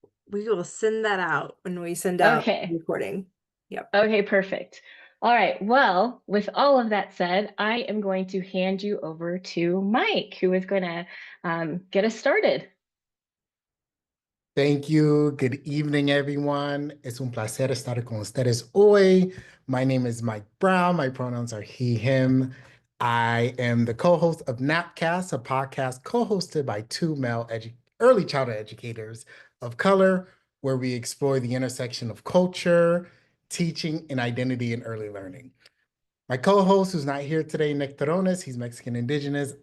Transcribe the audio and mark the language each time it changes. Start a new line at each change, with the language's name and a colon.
English: We will send that out when we send out the Okay. recording. Yep. Okay, perfect. All right. Well, with all of that said, I am going to hand you over to Mike, who is going to get us started. Thank you. Good evening, everyone.
Spanish: Es un placer estar con ustedes hoy.
English: My name is Mike Browne. My pronouns are he, him. I am the co-host of Napcast, a podcast co-hosted by two male early childhood educators of color, where we explore the intersection of culture, teaching, and identity in early learning. My co-host, who's not here today, Nick Torones, he's Mexican Indigenous.